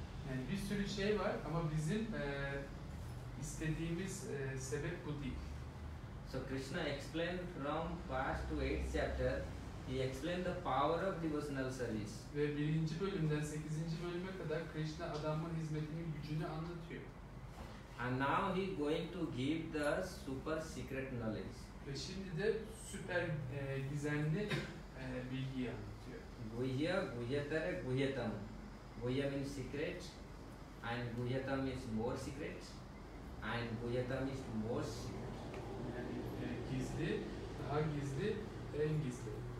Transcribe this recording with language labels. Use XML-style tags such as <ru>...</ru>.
<tr>Yani bir sürü şey var ama bizim istediğimiz sebep bu değil.</tr> <en>So Krishna explained from first to 8th chapter, he explained the power of devotional service.</en> <tr>Ve 1. bölümden 8. bölüme kadar Krishna adanma hizmetinin gücünü anlatıyor.</tr> <en>And now he going to give the super secret knowledge.</en> <tr>Ve şimdi de süper gizemli bilgiyi anlatıyor.</tr> <sa>Guhya, Guhyatara, Guhyatam.</sa> <en>Guhya means secret, and Guhyatam is more secret, and Guhyatam is more secret.</en> <tr>Yani gizli, daha gizli, en gizli.</tr>